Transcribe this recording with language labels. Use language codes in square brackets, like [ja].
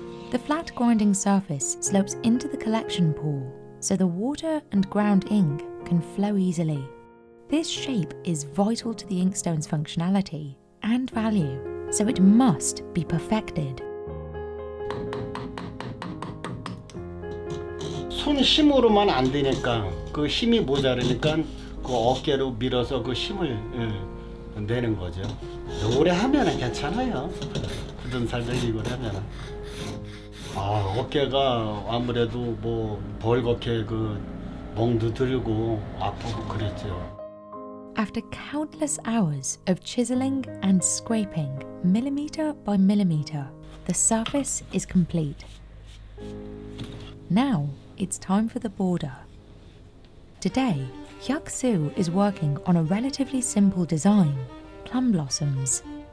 [en] The flat grinding surface slopes into the collection pool, so the water and ground ink can flow easily. This shape is vital to the inkstone's functionality and value, so it must be perfected. [ko] 손 힘으로만 안 되니까 그 힘이 모자르니까 그 어깨로 밀어서 그 힘을 내는 거죠. 오래 하면은 괜찮아요. 굳은 살도 이걸 하면은. 아, 어깨가 아무래도 벌겋게 그 멍도 들고 아프고 그랬죠. [en] After countless hours of chiseling and scraping, millimeter by millimeter, the surface is complete. Now it's time for the border. Today, Hyuk-soo is working on a relatively simple design, plum blossoms.